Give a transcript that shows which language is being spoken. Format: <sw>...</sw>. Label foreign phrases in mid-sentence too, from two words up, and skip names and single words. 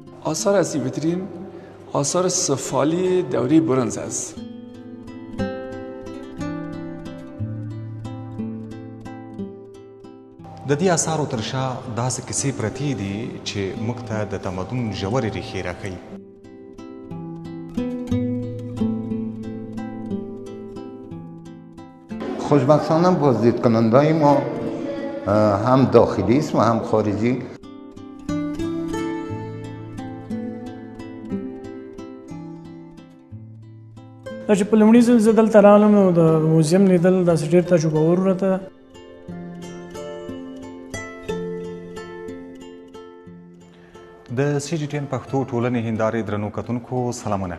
<fa>آثار از ویترین آثار سفالی دوره برنز است.</fa> <ps>د دې اثارو تر شا داسې کیسې پرتې دي چې موږ ته د تمدن ژورې ریښې راښیي.</ps> <fa>خوشبختانه بازدید کننده‌های ما هم داخلی است و هم خارجی.</fa> <ps>چې په لومړي ځل زه دلته راغلم نو د موزیم لیدل داسې ډېر تجربهور راته. د سی جی ټین پښتو ټولنې هندارې درنو کتونکو سلامونه.</ps>